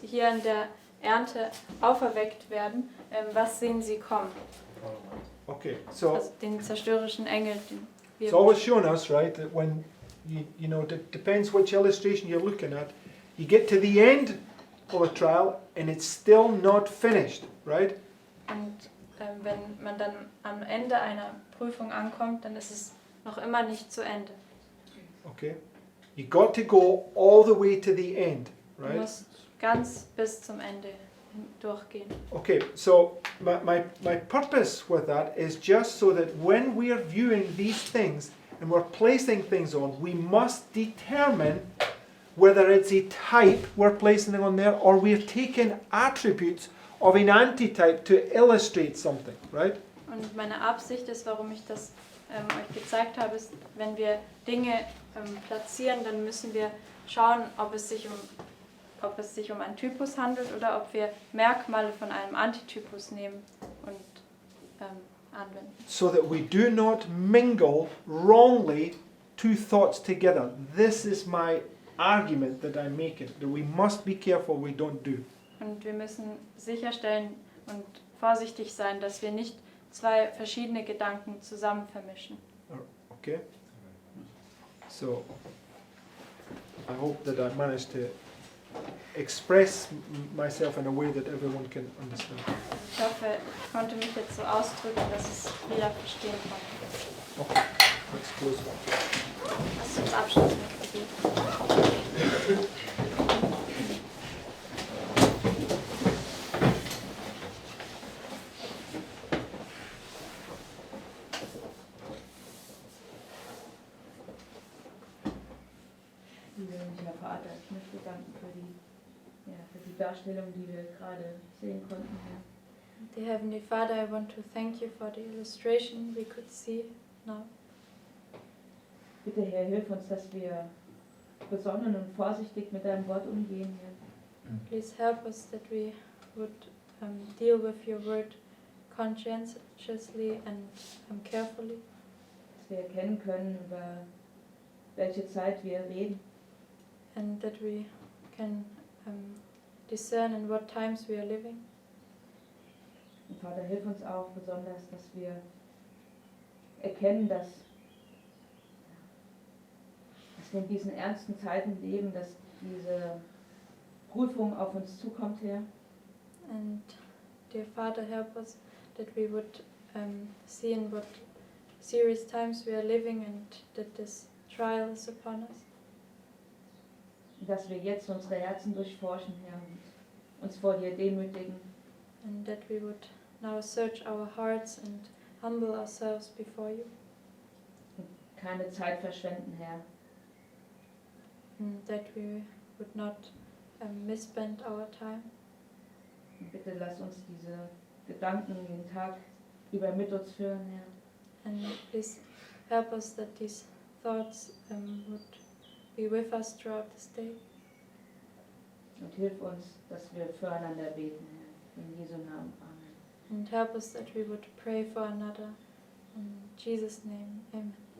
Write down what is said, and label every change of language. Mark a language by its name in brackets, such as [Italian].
[German] hier in der Ernte auferweckt werden, was sehen sie kommen? [English] Okay. So [German] Also den zerstörerischen Engel. Den wir [English] it's always shown us, right, that when you know, it depends which illustration you're looking at, you get to the end of a trial and it's still not finished, right? [German] Und wenn man dann am Ende einer Prüfung ankommt, dann ist es noch immer nicht zu Ende. [English] Okay. You got to go all the way to the end, [German] Du [English] right? [German] musst ganz bis zum Ende durchgehen. [English] Okay, so my purpose with that is just so that when we are viewing these things and we're placing things on, we must determine whether it's a type we're placing on there or we're taking attributes of an antitype to illustrate something, right? [German] Und meine Absicht ist, warum ich das euch gezeigt habe, ist, wenn wir Dinge platzieren, dann müssen wir schauen, ob es sich um einen Typus handelt oder ob wir Merkmale von einem Antitypus nehmen und anwenden. [English] So that we do not mingle wrongly two thoughts together. This is my argument that I'm making, that we must be careful we don't do. [German] Und wir müssen sicherstellen und vorsichtig sein, dass wir nicht zwei verschiedene Gedanken zusammen vermischen. [English] Okay? So, I hope that I managed to express myself in a way that everyone can understand. [German] Ich hoffe, ich konnte mich jetzt so ausdrücken, dass es jeder verstehen konnte. [English] Okay, let's close. [German] Lass uns abschließen mit Gebet. Vater, ich möchte danken für die Darstellung, die wir gerade sehen konnten, Herr. [English] Dear Heavenly Father, I want to thank you for the illustration we could see now. [German] Bitte, Herr, hilf uns, dass wir besonnen und vorsichtig mit deinem Wort umgehen, Herr. [English] Please help us that we would deal with your word conscientiously and carefully, [German] Dass wir erkennen können, über welche Zeit wir reden. [English] and that we can discern in what times we are living. [German] Und Vater, hilf uns auch besonders, dass wir erkennen, dass wir in diesen ernsten Zeiten leben, dass diese Prüfung auf uns zukommt, Herr. [English] And dear Father, help us that we would see in what serious times we are living and that this trial is upon us. [German] Und dass wir jetzt unsere Herzen durchforschen, Herr, und uns vor dir demütigen. [English] And that we would now search our hearts and humble ourselves before you. [German] Und keine Zeit verschwenden, Herr. [English] And that we would not misspend our time. [German] Und bitte lass uns diese Gedanken jeden Tag über mit uns führen, Herr. [English] And please help us that these thoughts would be with us throughout this day. [German] Und hilf uns, dass wir füreinander beten, Herr. In Jesu Namen. Amen. [English] And help us that we would pray for another. In Jesus' name, amen.